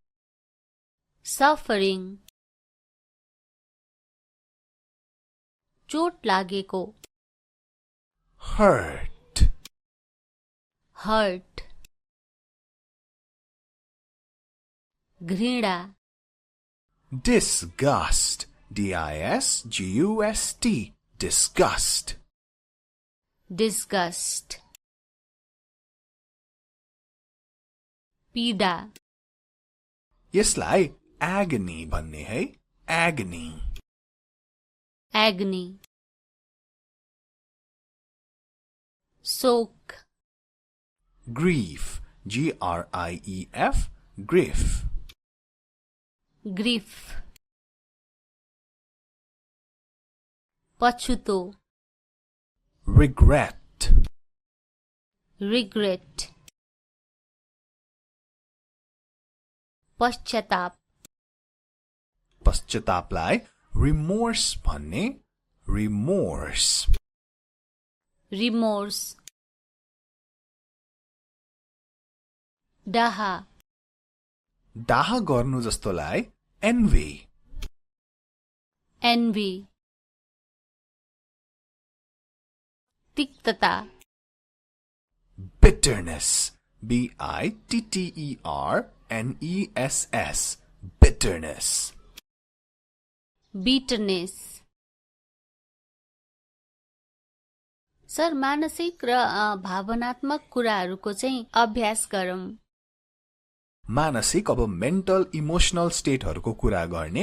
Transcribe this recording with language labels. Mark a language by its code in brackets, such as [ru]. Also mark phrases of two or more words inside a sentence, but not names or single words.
[ne] सफरिङ चोट लागेको [en] Hurt. [ne] हर्ट घृणा [en] Disgust. D-I-S-G-U-S-T. Disgust. [ne] डिस्गस्ट पीडा यसलाई agony भन्ने है. [en] Agony. [ne] एग्नी शोक [en] Grief. G-R-I-E-F. Grief. [ne] ग्रीफ पछुतो [en] Regret. [ne] रिग्रेट पश्चाताप पश्चातापलाई remorse भन्ने. [en] Remorse. [ne] रिमोर्स डाहा डाह गर्नु जस्तोलाई envy. एन्भी तिक्तता [en] Bitterness. B-I-T-T-E-R-N-E-S-S. Bitterness. [ne] बिटरनेस सर मानसिक र भावनात्मक कुराहरूको चाहिँ अभ्यास गरौँ। मानसिक अब [en] mental emotional [ne] स्टेटहरूको कुरा गर्ने.